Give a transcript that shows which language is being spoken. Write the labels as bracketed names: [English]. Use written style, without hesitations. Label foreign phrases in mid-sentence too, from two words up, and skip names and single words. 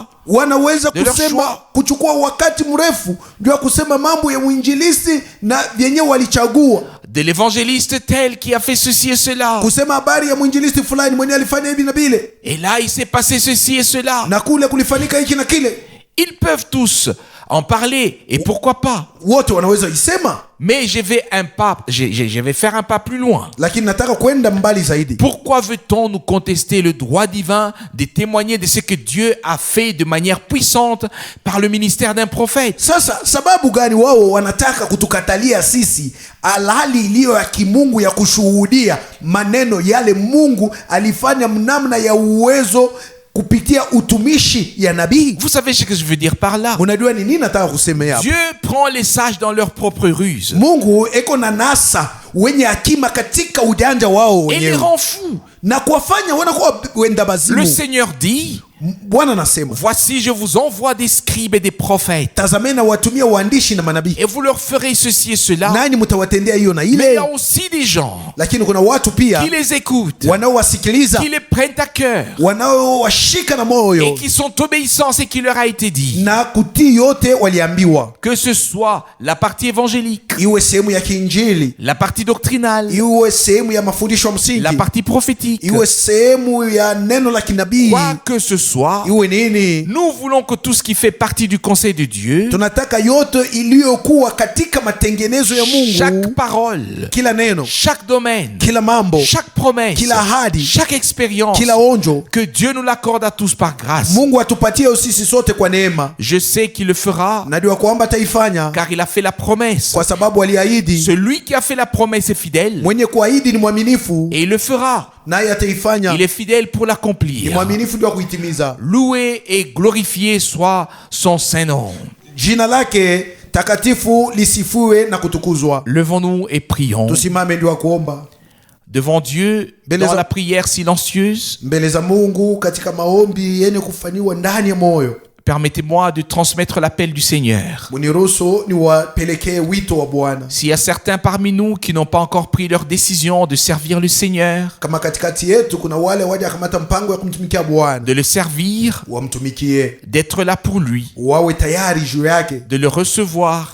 [Swahili] wanaweza [French] De leur [Swahili] kusema, [French] choix. [Swahili] kuchukua wakati mrefu ndio ya kusema mambo ya mwinjilisti na vyenye walichagua, [French] de l'évangéliste tel qui a fait ceci et cela. [Swahili] kusema habari ya mwinjilisti fulani mwenye alifanya hivi na vile, [French] Et là, il s'est passé ceci et cela. [Swahili] na kule kulifanyika hiki na kile. [French] Ils peuvent tous en parler, et pourquoi pas. [Swahili] Wote wanaweza isema, [French] Mais je vais faire un pas plus loin. [Swahili] lakini nataka kwenda mbali zaidi. [French] Pourquoi veut-on nous contester le droit divin de témoigner de ce que Dieu a fait de manière puissante par le ministère d'un prophète? [Swahili] Sasa sababu gani wao wanataka kutukatalia sisi alhali iliyo ya kimungu ya kushuhudia maneno yale Mungu alifanya mnamna ya uwezo kupitia utumishi ya nabii? [French] Vous savez ce que je veux dire par là? [Swahili] Unajua ni nini nataka kusemea hapo? [French] Dieu prend les sages dans leur propre ruse [Swahili] Mungu eko na nasa wenye hakima katika ujanja wao [French] et les [Swahili] wenyewe [French] rend fous. [Swahili] na kuwafanya wanakuwa wenda [French] Le [Swahili] bazimu. [French] Seigneur dit, [Swahili] Bwana anasema, [French] voici je vous envoie des scribes et des prophètes, [Swahili] tazameni na watumia waandishi na manabii, [French] et vous leur ferez ceci et cela. [Swahili] nani mtawatendea hiyo na [French] Mais il y [Swahili] ile. [French] a aussi des gens [Swahili] Lakini kuna watu pia [French] qui les écoutent, [Swahili] wanaowasikiliza, [French] qui les prennent à cœur [Swahili] wanaowashika na [French] et [Swahili] moyo [French] qui sont obéissants à ce qui leur a été dit. [Swahili] na kutii yote waliambiwa, [French] Que ce soit la partie évangélique, [Swahili] iwe sehemu ya kiinjili, [French] la partie doctrinale, [Swahili] iwe sehemu ya mafundisho ya [French] la [Swahili] msingi, [French] partie prophétique, [Swahili] iwe sehemu ya neno la kinabii, [French] quoi que ce soit, [Swahili] iwe nini. [French] nous voulons que tout ce qui fait partie du conseil de Dieu, [Swahili] Tunataka yote iliyokuwa katika matengenezo ya [French] chaque [Swahili] Mungu, [French] parole, [Swahili] kila neno, [French] chaque domaine, [Swahili] kila mambo, [French] chaque promesse, [Swahili] kila ahadi, [French] chaque expérience, [Swahili] kila onjo, [French] que Dieu nous l'accorde à tous par grâce. [Swahili] Mungu atupatie sisi sote kwa neema. [French] Je sais qu'il le fera, [Swahili] Najua kwamba ataifanya [French] car il a fait la promesse. [Swahili] kwa sababu aliahidi. [French] Celui qui a fait la promesse est fidèle, [Swahili] Mwenye kuahidi ni mwaminifu, [French] et il le fera. [Swahili] naye ataifanya. [French] Il est fidèle pour [Swahili] Ni [French] l'accomplir. [Swahili] mwaminifu ndio kuitimiza. [French] Loué et glorifié soit son saint nom. [Swahili] Jina lake takatifu lisifiwe na kutukuzwa. [French] Levons-nous et prions [Swahili] Tusimame ndio kuomba [French] devant Dieu dans Beleza- la prière silencieuse. [Swahili] mbele za Mungu katika maombi yenye kufanywa ndani ya moyo. [French] Permettez-moi de transmettre l'appel du Seigneur. [Swahili] Muniruhusu niwapelekee wito wa Bwana. [French] S'il y a certains parmi nous qui n'ont pas encore pris leur décision de servir le Seigneur, [Swahili] Kama katikati yetu kuna wale waja kamata mpango ya kumtumikia Bwana, [French] de le servir, [Swahili] wamtumikie, [French] d'être là pour lui, [Swahili] wawe tayari juu yake, [French] de le recevoir,